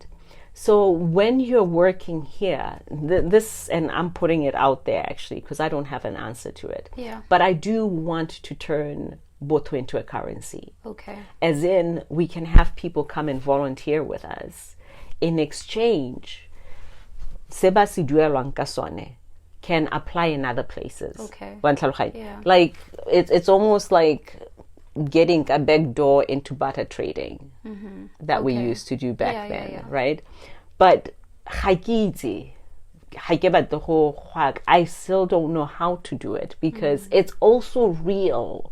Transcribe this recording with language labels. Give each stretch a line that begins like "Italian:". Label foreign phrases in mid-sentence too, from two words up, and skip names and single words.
English: So when you're working here, this, and I'm putting it out there actually, because I don't have an answer to it. Yeah. But I do want to turn Botho into a currency. Okay. As in, we can have people come and volunteer with us. In exchange,
Tswana: seba si duelwang ka sone
English: can apply in other places. Okay. Yeah. Like, it's almost like getting a back door into barter trading that we used to do back then, right? But I still don't know how to do it because it's also real.